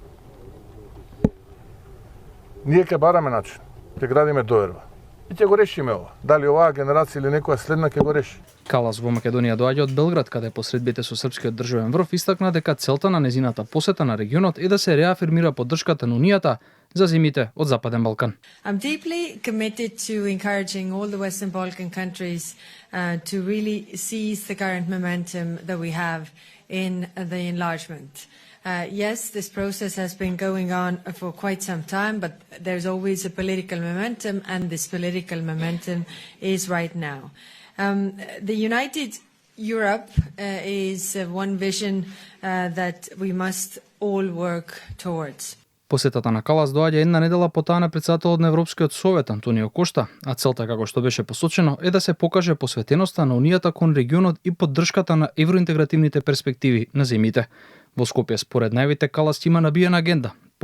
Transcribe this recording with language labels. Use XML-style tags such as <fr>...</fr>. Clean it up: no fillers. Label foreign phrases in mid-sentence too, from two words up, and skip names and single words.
<mk>Ние ќе бараме начин, ќе градиме доверба. И ќе го решиме ова. Дали оваа генерација или некоја следна ќе го реши. Калас во Македонија доаѓа од Белград, каде по средбите со српскиот државен врв истакна дека целта на незината посета на регионот е да се реафирмира поддршката на Унијата за земјите од Западен Балкан.</mk> <en>I'm deeply committed to encouraging all the Western Balkan countries to really seize the current momentum that we have in the enlargement. Yes, this process has been going on for quite some time, but there's always a political momentum, and this political momentum is right now. The United Europe is one vision that we must all work towards.</en> <mk>Посетата на Калас доаѓа една недела по таа на претседателот на Европскиот совет Антонио Кошта, а целта, како што беше посочено, е да се покаже посветеноста на Унијата кон регионот и поддршката на евроинтегративните перспективи на земјите. Во Скопје, според најавите, Калас има набиена агенда.</mk>